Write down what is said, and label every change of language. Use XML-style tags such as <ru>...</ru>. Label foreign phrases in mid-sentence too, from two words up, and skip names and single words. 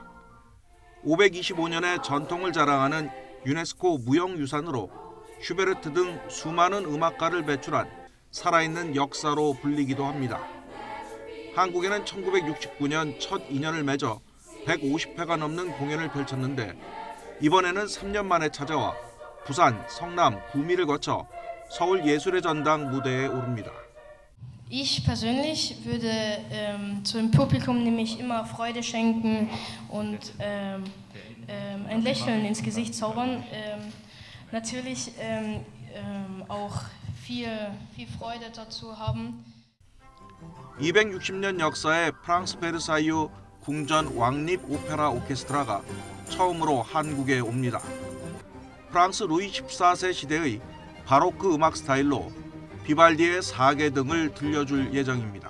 <ko>525년의 전통을 자랑하는 유네스코 무형유산으로 슈베르트 등 수많은 음악가를 배출한 살아있는 역사로 불리기도 합니다. 한국에는 1969년 첫 인연을 맺어 150회가 넘는 공연을 펼쳤는데 이번에는 3년 만에 찾아와 부산, 성남, 구미를 거쳐 서울 예술의 전당 무대에 오릅니다.</ko> <de>Ich persönlich würde zum Publikum nämlich immer Freude schenken und ein Lächeln ins Gesicht zaubern. Natürlich auch viel Freude dazu haben.</de> <ko>260년 역사의 프랑스 베르사유 궁전 왕립 오페라 오케스트라가 처음으로 한국에 옵니다. 프랑스 루이 14세 시대의 바로크 음악 스타일로 비발디의 사계 등을 들려줄 예정입니다.</ko>